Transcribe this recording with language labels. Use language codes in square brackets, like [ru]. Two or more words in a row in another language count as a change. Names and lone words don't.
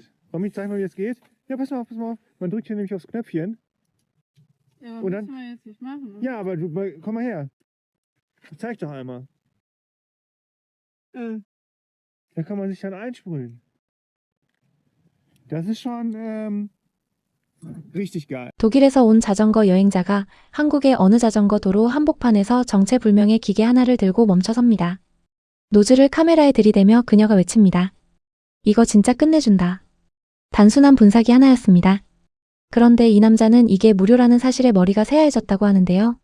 [de] Wollen wir zeigen, wie das geht? Ja, pass mal auf, pass mal auf. Man drückt hier nämlich aufs Knöpfchen. Ja, aber und dann, müssen wir jetzt nicht machen, oder? Ja, aber komm mal her. Ich zeig doch einmal. Da kann man sich dann einsprühen. Das ist schon richtig geil. [ko] 독일에서 온 자전거 여행자가 한국의 어느 자전거 도로 한복판에서 정체불명의 기계 하나를 들고 멈춰섭니다. 노즐을 카메라에 들이대며 그녀가 외칩니다. 이거 진짜 끝내준다. 단순한 분사기 하나였습니다. 그런데 이 남자는 이게 무료라는 사실에 머리가 새하얘졌다고 하는데요.